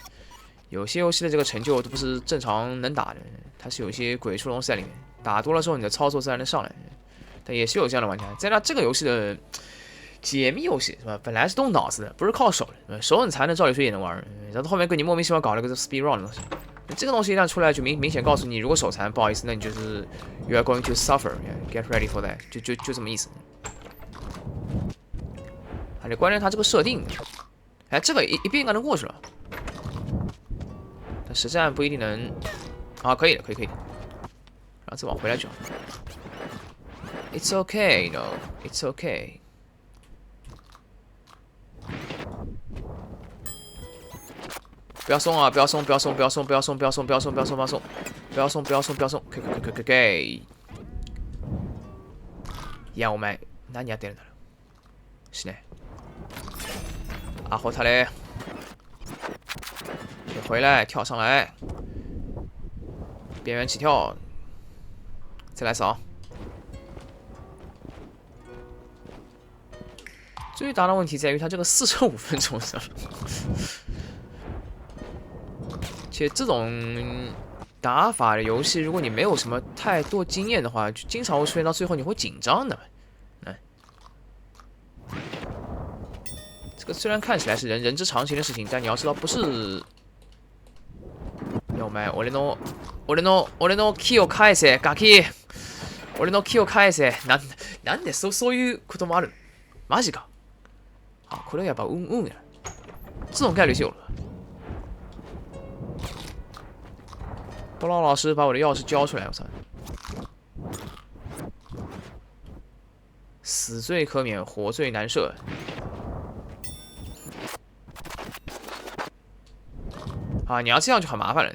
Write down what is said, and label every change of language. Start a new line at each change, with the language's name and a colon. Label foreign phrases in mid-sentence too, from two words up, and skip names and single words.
Chinese: 有些游戏的这个成就都不是正常能打的，它是有一些鬼畜东西在里面。打多了之后，你的操作自然能上来。但也是有这样的玩家，在这个游戏的解密游戏是吧？本来是动脑子的，不是靠手的，手很残的，照理说也能玩。然后后面跟你莫名其妙搞了个
English: speed run
Chinese: 的东西。这个东西一旦出来，就明显告诉你，如果手残，不好意思，那你就是
English: you are going to suffer，get ready for that，
Chinese: 就这么意思。而且关键它这个设定，哎，这个一遍应该能过去了，但实战不一定能。啊，可以的，可以的，然后再往回来就好。
English: It's okay, no, it's okay.
Chinese: 不要松啊！不要松！不要松！不要松！不要松！不要松！不要松！不要松！不要松！不要松！不要松！不要松！可以。
Japanese: いやお前何やってるんだろう。
Chinese: 是呢。阿火他嘞，回来，跳上来，边缘起跳，再来扫。最大的问题在于它这个45分钟是吧？且这种打法的游戏，如果你没有什么太多经验的话，就经常会出现到最后你会紧张的。这个虽然看起来是人之常情的事情，但你要知道不是。
Japanese: お前、俺の木を返せ、ガキ。俺の木を返せ。なんでそういうこともある？マジか。啊，これやっぱや。
Chinese: 这种概率是有了。不老老师把我的钥匙交出来，我操！死罪可免，活罪难赦。啊，你要这样就很麻烦了。